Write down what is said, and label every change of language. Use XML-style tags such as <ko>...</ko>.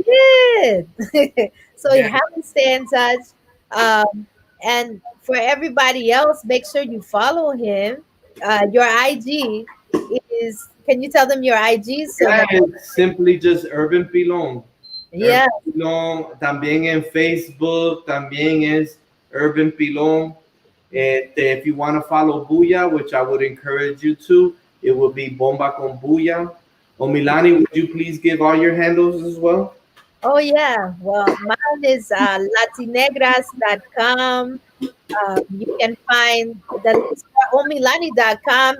<en>did. So you Yeah, have to stay in touch. Um, and for everybody else, make sure you follow him. Your IG is, can you tell them your IG so yeah, that, it's simply just Urban Pilon. Urban yeah.</en> <es>Pilon, también en Facebook, también es Urban Pilon.</es> <en>If you want to follow Buya, which I would encourage you to, it would be Bomba con Buya. O Milani, would you please give all your handles as well? Oh, yeah. Well, mine is latinegras.com. You can find the links for omilani.com.</en>